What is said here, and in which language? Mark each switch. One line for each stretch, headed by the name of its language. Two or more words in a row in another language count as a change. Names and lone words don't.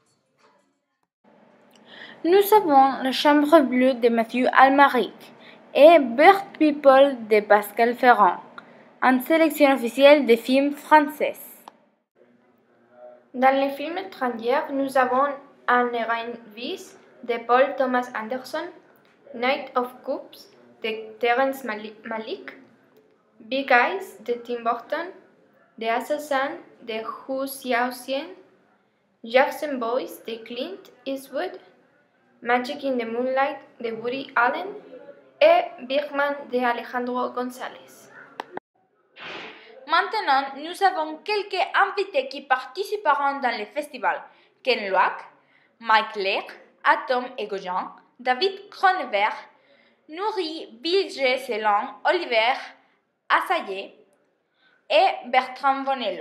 French: Nous avons La Chambre bleue de Mathieu Almaric et Bird People de Pascal Ferrand, en sélection officielle des films français. Dans les films étrangers, nous avons Un Reine Vice de Paul Thomas Anderson, Night of Cups de Terrence Malick, Big Eyes de Tim Burton, The Assassin de Hu Xiaoxian, Jackson Boys de Clint Eastwood, Magic in the Moonlight de Woody Allen et Birdman de Alejandro González. Maintenant, nous avons quelques invités qui participeront dans le festival. Ken Loach, Mike Leigh, Atom Egoyan, David Cronenberg, Nouri Bilge-Ceylan, Oliver Assayas et Bertrand Bonello.